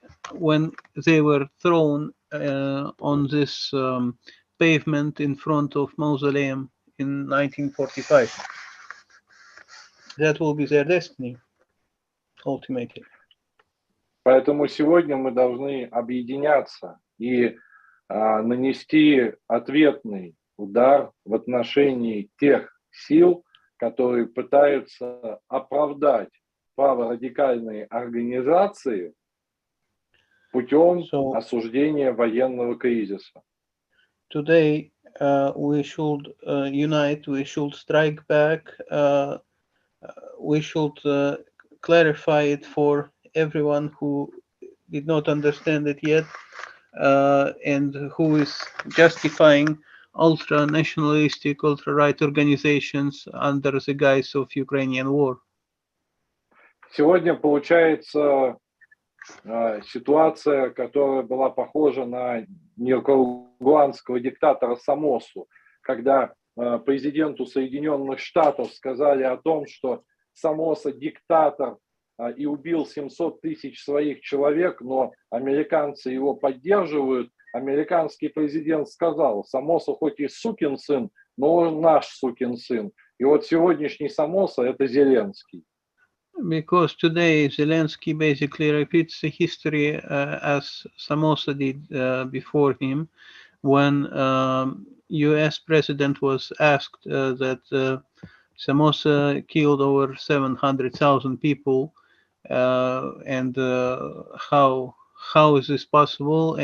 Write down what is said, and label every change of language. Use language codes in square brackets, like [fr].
[en] when they were thrown on this pavement in front of Mausoleum in 1945. That will be their destiny, ultimately. [ru] Поэтому сегодня мы должны объединяться и нанести ответный удар в отношении тех сил, которые пытаются оправдать праворадикальные организации путем осуждения военного кризиса. [en] Today we should unite, we should strike back, we should clarify it for everyone who did not understand it yet, and who is justifying ultra-nationalistic, ultra-right organizations under the guise of Ukrainian war. [ru] Сегодня получается ситуация, которая была похожа на никарагуанского диктатора Сомосу, когда президенту Соединенных Штатов сказали о том, что Сомоса диктатор и убил 700 тысяч своих человек, но американцы его поддерживают. Американский президент сказал: Сомоса хоть и сукин сын, но он наш сукин сын. И вот сегодняшний Сомоса — это Зеленский. [en] Because today Zelensky basically repeats the history as Somoza did before him, when US president was asked that Somoza killed over 700,000 people, and how is this possible?